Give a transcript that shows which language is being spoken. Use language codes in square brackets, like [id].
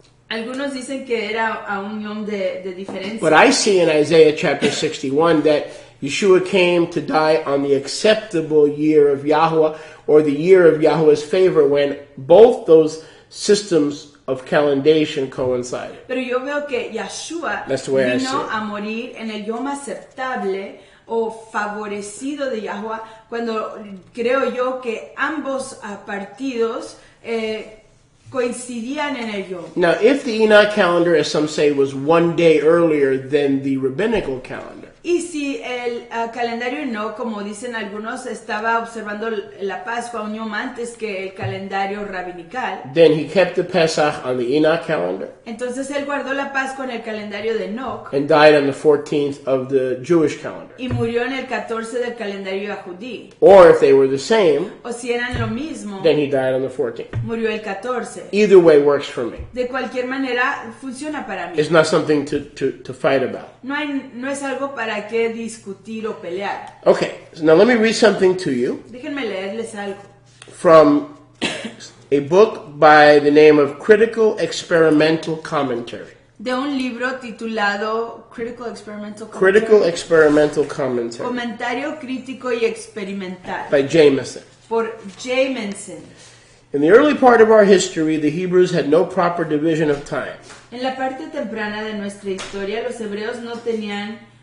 [es] Algunos dicen que era a un yom de diferencia. [en] But I see in Isaiah chapter 61 that Yeshua came to die on the acceptable year of Yahweh, or the year of Yahweh's favor, when both those systems of calendation coincided. [es] Pero yo veo que Yahshua [en] That's the way I see [es] vino [en] it. [es] a morir en el yom aceptable o favorecido de Yahweh, cuando creo yo que ambos partidos coincidían en el yom. [en] Now, if the Enoch calendar, as some say, was 1 day earlier than the rabbinical calendar, [es] Y si el calendario no, como dicen algunos, estaba observando la Pascua un yom antes que el calendario rabinical, [en] then he kept the Pesach on the Enoch calendar [es] entonces él guardó la Pascua en el calendario de Enoch [en] and died on the 14th of the Jewish calendar. [es] y murió en el 14 del calendario yahudí. [en] Or if they were the same, [es] O si eran lo mismo, [en] then he died on the 14th. [es] murió el 14. [en] Either way works for me. [es] De cualquier manera, funciona para mí. [en] It's not something to fight about. [es] No es algo para qué discutir o pelear. [en] Okay, so now let me read something to you [es] Déjenme leerles algo. [en] from a book by the name of Critical Experimental Commentary. [es] De un libro titulado Critical Experimental [en] Critical Experimental Commentary [es] Comentario crítico y experimental [en] by Jameson. [es] por Jameson. [en] In the early part of our history, the Hebrews had no proper division of time. [es] En la parte temprana de nuestra historia, los hebreos no tenían